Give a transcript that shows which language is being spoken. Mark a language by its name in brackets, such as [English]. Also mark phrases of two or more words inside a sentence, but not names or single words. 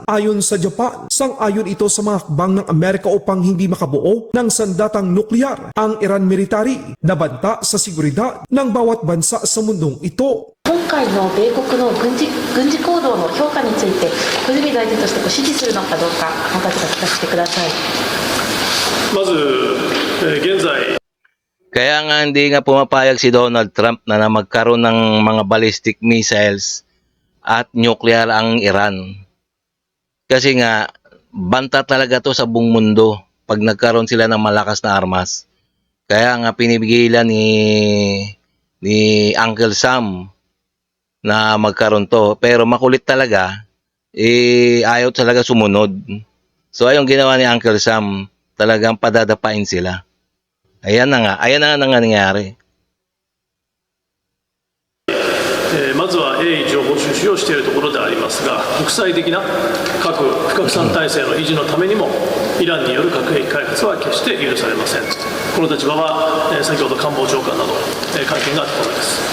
[Filipino] Ayon sa Japan, sang-ayon ito sa mga hakbang ng Amerika upang hindi makabuo ng sandatang nuklear ang Iran military na banta sa seguridad ng bawat bansa sa mundong ito. [Japanese] 今回の米国の軍事行動の評価について小泉大臣として支持するのかどうかあなたが聞かせてください。まず、現在 [Filipino] Kaya nga hindi nga pumapayag si Donald Trump na magkaroon ng mga [English] ballistic missiles [Filipino] at nuclear ang Iran. Kasi nga, banta talaga to sa buong mundo pag nagkaroon sila ng malakas na armas. Kaya nga pinipigilan ni Uncle Sam na magkaroon to. Pero makulit talaga, ayaw talaga sumunod. So ayong ginawa ni Uncle Sam, talagang padadapain sila. Ayan na nga nangyari. [Japanese] まずは鋭意情報収集習をしているところでありますが、国際的な核不拡散体制の維持のためにも、イランによる核兵器開発は決して許されません。この立場は、先ほど官房長官など、会見があったところです。